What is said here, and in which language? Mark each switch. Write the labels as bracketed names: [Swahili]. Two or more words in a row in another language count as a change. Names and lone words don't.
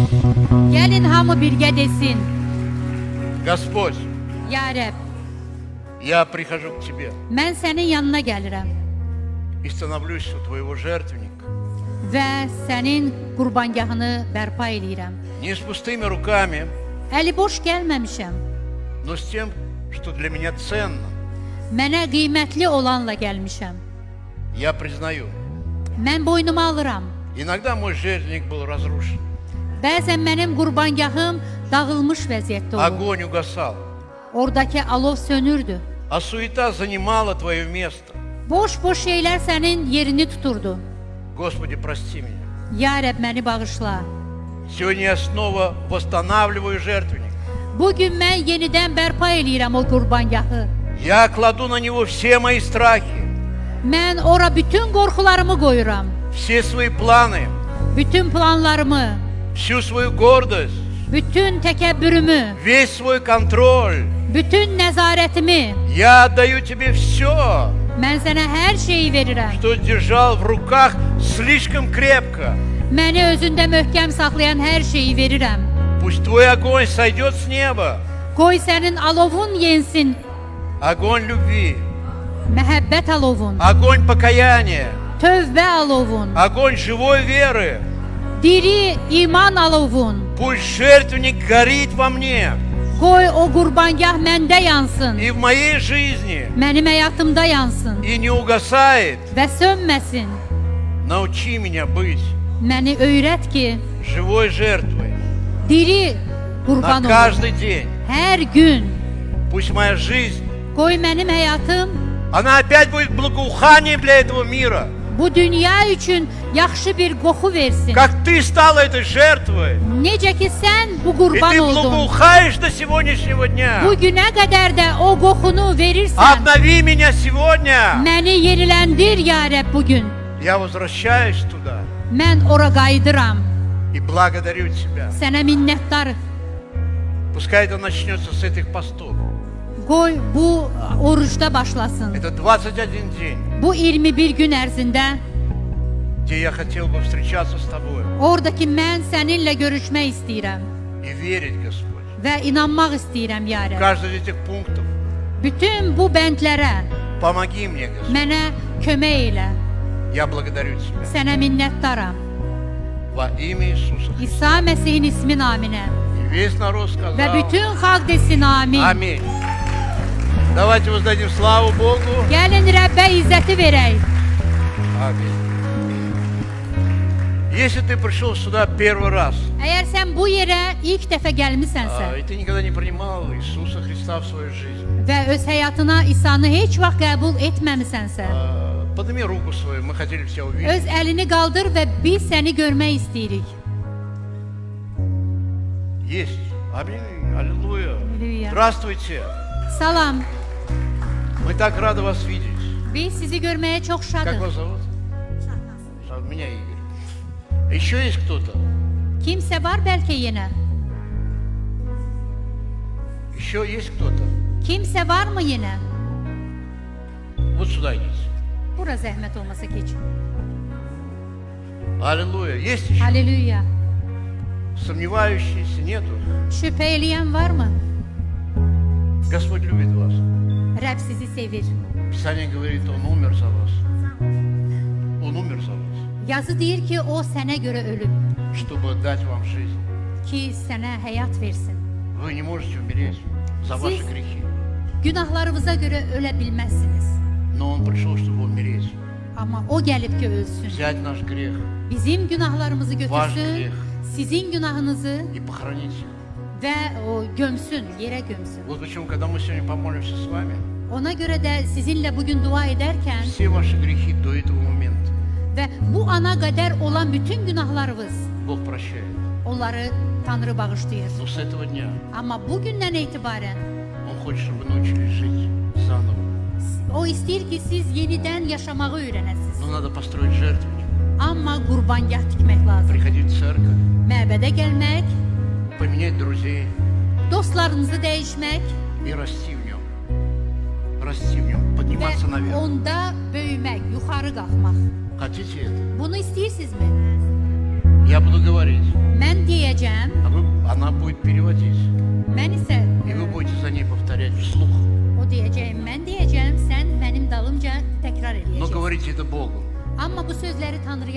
[Azerbaijani] Gəlin hamı birgə desin. [Russian] Господь, [Azerbaijani] Ya Rəbb, [Russian] я прихожу к Тебе [Azerbaijani] mən sənin yanına gəlirəm [Russian] и становлюсь у Твоего жертвенника. [Azerbaijani] və sənin qurbangahını bərpa eləyirəm. [Russian] Не с пустыми руками, [Azerbaijani] Əli boş gəlməmişəm. [Russian] но с тем, что для меня ценно. [Azerbaijani] Mənə qiymətli olanla gəlmişəm. [Russian] Я признаю, [Azerbaijani] Mən boynuma alıram. [Russian] Иногда мой жертвенник был разрушен. [Azerbaijani] Bəzən mənim qurbangahım dağılmış vəziyyətdə olur. [Russian] Огонь угасал. [Azerbaijani] Oradakı alov sönürdü. [Russian] А суета занимала твое место. [Azerbaijani] Boş-boş şeylər sənin yerini tuturdu. [Russian] Господи, прости меня. [Azerbaijani] Ya Rəbb, məni bağışla. [Russian] Сегодня я снова восстанавливаю жертвенник. [Azerbaijani] Bugün mən yenidən bərpa eləyirəm o qurbangahı. [Russian] Я кладу на него все мои страхи, [Azerbaijani] Mən ora bütün qorxularımı qoyuram. [Russian] все свои планы, [Azerbaijani] Bütün planlarımı, [Russian] всю свою гордость, [Azerbaijani] bütün təkəbbürümü, [Russian] весь свой контроль. [Azerbaijani] bütün nəzarətimi. [Russian] Я отдаю тебе все, [Azerbaijani] Mən sənə hər şeyi verirəm. [Russian] что держал в руках слишком крепко. [Azerbaijani] Məni özündə möhkəm saxlayan hər şeyi verirəm. [Russian] Пусть твой огонь сойдет с неба. [Azerbaijani] Qoy sənin alovun yensin, [Russian] Огонь любви, [Azerbaijani] məhəbbət alovun, [Russian] огонь покаяния, [Azerbaijani] tövbə alovun, [Russian] огонь живой веры. [Azerbaijani] diri iman alovun. [Russian] Пусть жертвенник горит во мне [Azerbaijani] Qoy o qurbangah məndə yansın, [Russian] и в моей жизни [Azerbaijani] mənim həyatımda yansın [Russian] и не угасает. [Azerbaijani] və sönməsin. [Russian] Научи меня быть [Azerbaijani] Məni öyrət ki, [Russian] живой жертвой [Azerbaijani] diri [Russian] на [Azerbaijani] qurban olum. [Russian] каждый день. [Azerbaijani] Hər gün. [Russian] Пусть моя жизнь, [Azerbaijani] Qoy mənim həyatım [Russian] она опять будет благоуханием для этого мира. [Azerbaijani] bu dünya üçün yaxşı bir qoxu versin. [Russian] Как ты стала этой жертвой. [Azerbaijani] Necə ki sən bu [Russian] И [Azerbaijani] qurban [Russian] ты [Azerbaijani] oldun. [Russian] благоухаешь до сегодняшнего дня. [Azerbaijani] Bu günə qədər də o qoxunu verirsən. [Russian] Обнови меня сегодня. [Azerbaijani] Məni yeniləndir ya Rəbb bugün. [Russian] Я возвращаюсь tуда [Azerbaijani] Mən ora qayıdıram. [Russian] и благодарю тебя. [Azerbaijani] Sənə minnətdarıq. [Russian] Пускай это начнется с этих постов. [Azerbaijani] Qoy bu orucda başlasın. [Russian] Это 21 день, [Azerbaijani] Bu 21 gün ərzində [Russian] где я хотел бы встречаться с тобой [Azerbaijani] oradakı mən səninlə görüşmək istəyirəm [Russian] и верить, Господь. [Azerbaijani] və inanmaq istəyirəm ya [Russian] В [Azerbaijani] Rəbb. [Russian] каждом из этих пунктов [Azerbaijani] Bütün bu bəndlərə [Russian] помоги мне, Господь. [Azerbaijani] mənə kömək elə. [Russian] Я благодарю тебя. [Azerbaijani] Sənə minnətdaram. [Russian] Во имя Иисуса. [Azerbaijani] İsa Məsihin ismi naminə [Russian] И весь народ сказал [Azerbaijani] və bütün xalq desin amin. [Russian] аминь. Давайте воздадим славу Богу. [Azerbaijani] Gəlin Rəbbə izzəti verək. [Russian] Аминь. Если ты пришел сюда первый раз, [Azerbaijani] Əgər sən bu yerə ilk dəfə gəlmisənsə [Russian] и ты никогда не принимал Иисуса Христа в свою жизнь, [Azerbaijani] və öz həyatına İsanı heç vaxt qəbul etməmisənsə, [Russian] подними руку свою, мы хотели тебя [Azerbaijani] öz [Russian] увидеть. [Azerbaijani] əlini qaldır və biz səni görmək istəyirik. [Russian] Есть. Аминь. Аллилуйя. Аллилуйя. Здравствуйте. [Azerbaijani] Salam. [Russian] Мы так рады вас видеть. [Azerbaijani] Biz sizi görməyə çox [Russian] Как [Azerbaijani] şadıq. [Russian] вас зовут? Меня Игорь. Еще есть кто-то? [Azerbaijani] Kimsə var bəlkə yenə? [Russian] Еще есть кто-то? [Azerbaijani] Kimsə varmı yenə? [Russian] Вот сюда идите. [Azerbaijani] Bura zəhmət olmasa keç. [Russian] Аллилуйя. Есть еще? [Azerbaijani] Halleluya. [Russian] Сомневающиеся нету? [Azerbaijani] Şübhə eləyən varmı? [Russian] Господь любит вас. [Azerbaijani] Rəbb sizi sevir. [Russian] Писание говорит, Он умер за вас. Он умер за вас, [Azerbaijani] Yazı deyir ki, o sənə görə ölüb [Russian] чтобы дать вам жизнь. [Azerbaijani] ki, sənə həyat versin. [Russian] Вы не можете умереть за ваши грехи. [Azerbaijani] Günahlarınıza görə ölə bilməzsiniz. [Russian] Но Он пришел, чтобы умереть. [Azerbaijani] Amma o gəlib ki, ölsün. [Russian] Взять наш грех [Azerbaijani] Bizim günahlarımızı götürsün, [Russian] greh. [Azerbaijani] sizin günahınızı [Russian] и похоронить его. [Azerbaijani] və o gömsün, yerə gömsün. [Russian] Вот почему, когда мы сегодня помолимся с вами, [Azerbaijani] Ona görə də sizinlə bugün dua edərkən [Russian] все ваши грехи до этого момента [Azerbaijani] və bu ana qədər olan bütün günahlarınız, [Russian] Бог прощает. [Azerbaijani] onları Tanrı bağışlayır. [Russian] Но с этого дня [Azerbaijani] Amma bugündən etibarən [Russian] Он хочет, чтобы вы научились жить заново. [Azerbaijani] o istəyir ki, siz yenidən yaşamağı öyrənəsiniz. [Russian] Но надо построить жертвенник, [Azerbaijani] Amma qurbangah tikmək lazım. [Russian] приходить в церковь, [Azerbaijani] Məbədə gəlmək, [Russian] поменять друзей [Azerbaijani] dostlarınızı dəyişmək [Russian] и расти в нем. Расти в нем, [Azerbaijani] və [Russian] подниматься наверх. [Azerbaijani] onda böyümək, yuxarı qalxmaq. [Russian] Хотите это? [Azerbaijani] Bunu istəyirsinizmi? [Russian] Я буду говорить, [Azerbaijani] Mən deyəcəm, [Russian] она будет переводить. [Azerbaijani] mən isə [Russian] И вы будете за ней повторять вслух. [Azerbaijani] o deyəcəyim, mən deyəcəm, sən mənim dalımca təkrar [Russian] Но [Azerbaijani] edəcəksən. [Russian] говорите это Богу. [Azerbaijani] Amma bu sözləri Tanrıya